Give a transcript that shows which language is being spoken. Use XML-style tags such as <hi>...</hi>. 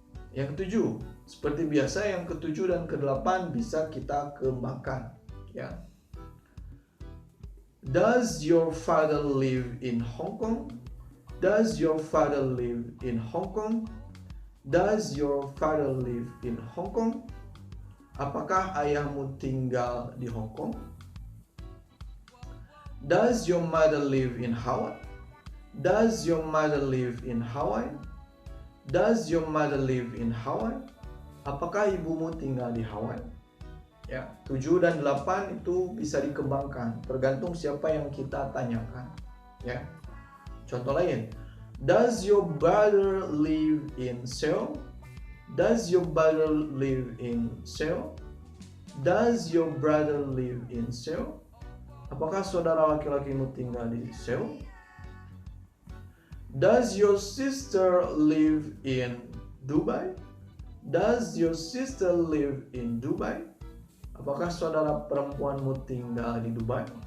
<id>Yang ketujuh, seperti biasa yang ketujuh dan kedelapan bisa kita kembangkan ya.</id> <en>Does your father live in Hong Kong? Does your father live in Hong Kong? Does your father live in Hong Kong?</en> <id>Apakah ayahmu tinggal di Hong Kong?</id> <en>Does your mother live in Hawaii? Does your mother live in Hawaii? Does your mother live in Hawaii?</en> <id>Apakah ibumu tinggal di Hawaii? Ya, 7 dan 8 itu bisa dikembangkan tergantung siapa yang kita tanyakan ya. Contoh lain,</id> <en>does your brother live in Seoul? Does your brother live in Seoul? Does your brother live in Seoul?</en> <id>Apakah saudara laki-lakimu tinggal di Seoul?</id> <en>Does your sister live in Dubai? Does your sister live in Dubai?</en> <id>Apakah saudara perempuanmu tinggal di Dubai?</id>